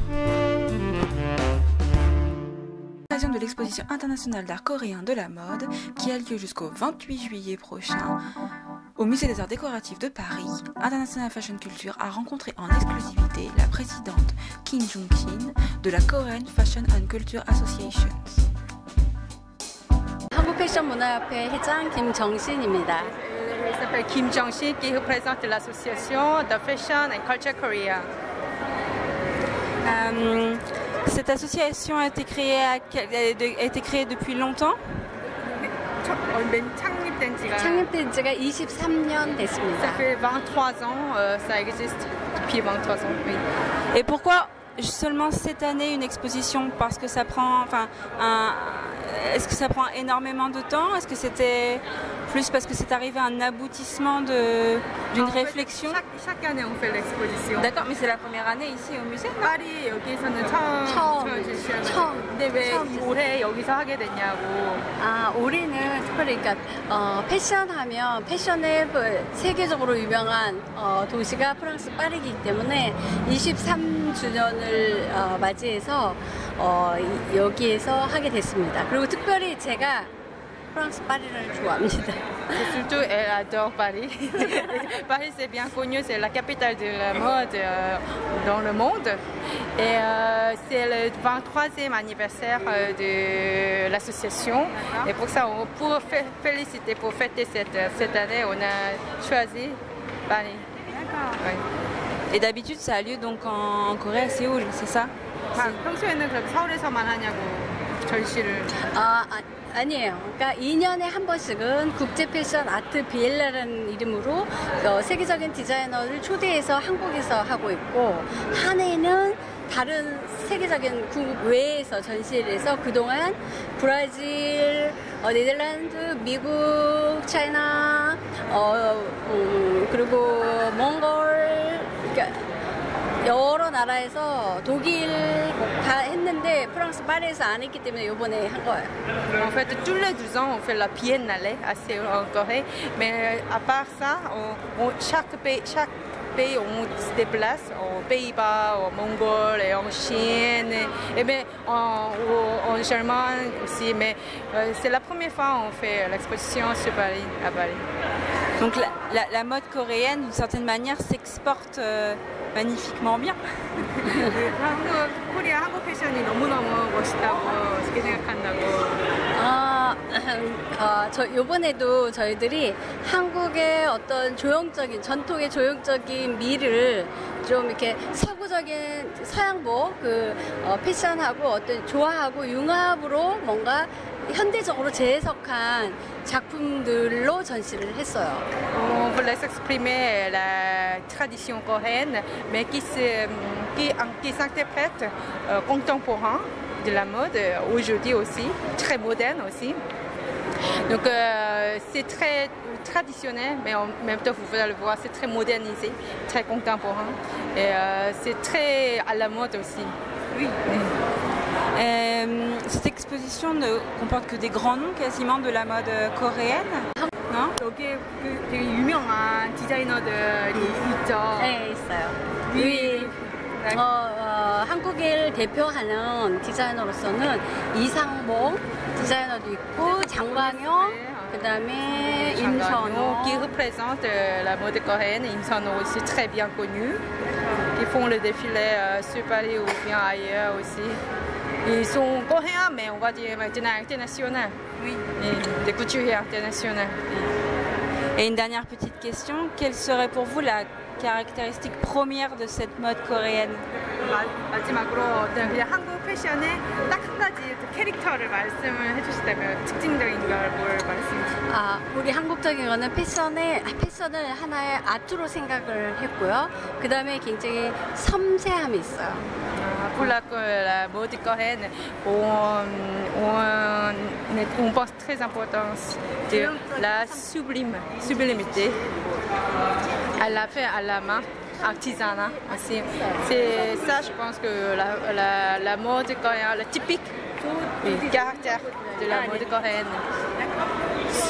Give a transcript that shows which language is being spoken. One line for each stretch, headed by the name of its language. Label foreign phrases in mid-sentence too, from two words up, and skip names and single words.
French: De l'exposition internationale d'art coréen de la mode qui a lieu jusqu'au 28 juillet prochain au Musée des Arts Décoratifs de Paris, International Fashion Culture a rencontré en exclusivité la présidente Kim Jung-shin de la Korean Fashion and Culture Association.
Korean: 한국 패션 문화협회 회장 김정신입니다.
French: Je m'appelle Kim Jong-shin qui représente l'association de Fashion and Culture Korea. Cette association a été créée depuis longtemps.
Korean: 창립된 지가 23년 됐습니다.
French: Ça fait 23 ans, ça existe depuis 23 ans. Oui. Et pourquoi seulement cette année une exposition? Parce que ça prend, est-ce que ça prend énormément de temps? Est-ce que c'était plus parce que c'est arrivé à un aboutissement d'une réflexion? Chaque année on fait l'exposition. D'accord, mais c'est la première année ici au musée?
Korean: 파리 여기서는 처음 근데 왜 올해 여기서 하게 됐냐고. 올해는 특별히 패션하면 패션의 세계적으로 유명한 도시가 프랑스 파리이기 때문에 23주년을 맞이해서 여기에서 하게 됐습니다. 그리고 특별히 제가 프랑스 파리를 좋아합니다.
French: Surtout, elle adore Paris. Paris, c'est bien connu, c'est la capitale de la mode dans le monde. Et c'est le 23e anniversaire de l'association. Et pour ça, pour féliciter, pour fêter cette année, on a choisi Paris. D'accord. Ouais. Et d'habitude, ça a lieu donc en Corée, à Séoul, c'est ça?
Korean: 평소에는 그럼 서울에서만 하냐고 전시를. 아니에요. 그러니까 2년에 한 번씩은 국제 패션 아트 비엘레라는 이름으로 세계적인 디자이너를 초대해서 한국에서 하고 있고, 한 해는 다른 세계적인 국외에서 전시를 해서 그동안 브라질, 네덜란드, 미국, 차이나, 그리고 몽골, 그러니까 여러 나라에서 독일 다 했는데 프랑스 파리에서 안 했기 때문에 이번에 한 거예요.
French: En fait, tous les 12 ans, on fait la biennale à Séoul en Corée. Mais à part ça, chaque pays on se déplace aux Pays-Bas, au Mongol et en Chine, et bien en Allemagne aussi. Mais c'est la première fois qu'on fait l'exposition sur Paris, à Paris. Donc la mode coréenne, d'une certaine manière, s'exporte magnifiquement bien.
Korean: 코리아 한국 패션이 너무너무 멋있다고 어떻게 생각한다고. 이번에도 저희들이 한국의 어떤 전통의 조형적인 미를 좀 이렇게 서구적인 서양복 패션하고 어떤 조화하고 융합으로 뭔가 현대적으로 재해석한 작품들로 전시를 했어요.
French: On voulait s'exprimer la tradition coréenne, mais qui s'interprète contemporain de la mode aujourd'hui aussi, très moderne aussi. Donc c'est très traditionnel, mais en même temps, vous pouvez le voir, c'est très modernisé, très contemporain, et c'est très à la mode aussi. Oui. Cette exposition ne comporte que des grands noms quasiment de la mode coréenne, non?
Korean: 여기에 되게 유명한 디자이너들이 있죠. 네, 있어요. 한국을 대표하는 디자이너로서는 이상복 디자이너도 있고, 장광영, 그다음에 임선호.
French: Qui représente la mode coréenne, Im선호 aussi très bien connu, qui font le défilé sur Paris ou bien ailleurs aussi. Ils sont coréens, mais on va dire maintenant internationaux. Oui. Et des couturiers internationaux. Et une dernière petite question, quelle serait pour vous la caractéristique première de cette mode coréenne?
Korean: 마지막으로 그냥 한국 패션의 딱 한 가지 캐릭터를 말씀을 해주시다면 특징적인 걸 뭘 말씀해 주실까요? 우리 한국적인 거는 패션을 하나의 아트로 생각을 했고요. 그 다음에 굉장히 섬세함이 있어요.
French: Pour la mode coréenne, on pense très importance de la sublimité. Elle l'a fait à la main, artisanat aussi. C'est ça, je pense que la mode coréenne, le typique du caractère de la mode coréenne.